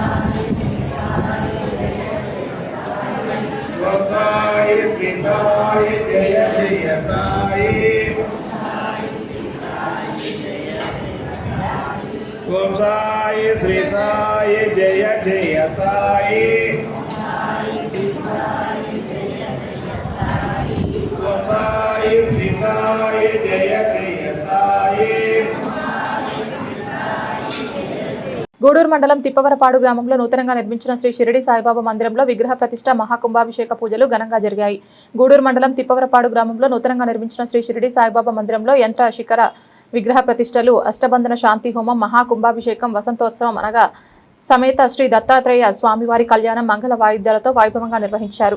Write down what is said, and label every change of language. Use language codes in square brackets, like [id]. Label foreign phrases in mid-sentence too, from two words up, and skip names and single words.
[sa] साई श्री साई जय जय साई ओम साई श्री साई जय जय साई ओम साई श्री साई जय जय साई [te] గూడూరు మండలం తిప్పవరపాడు గ్రామంలో నూతనంగా నిర్మించిన శ్రీ షిరిడి సాయిబాబా మందిరంలో విగ్రహ ప్రతిష్ట మహాకుంభాభిషేక పూజలు ఘనంగా జరిగాయి. గూడూరు మండలం తిప్పవరపాడు గ్రామంలో నూతనంగా నిర్మించిన శ్రీ షిరిడి సాయిబాబా మందిరంలో యంత్ర శిఖర విగ్రహ ప్రతిష్టలు, అష్టబంధన శాంతి హోమం, మహాకుంభాభిషేకం, వసంతోత్సవం అనగా సమేత శ్రీ దత్తాత్రేయ స్వామివారి కళ్యాణం మంగళ వాయిద్యాలతో వైభవంగా నిర్వహించారు.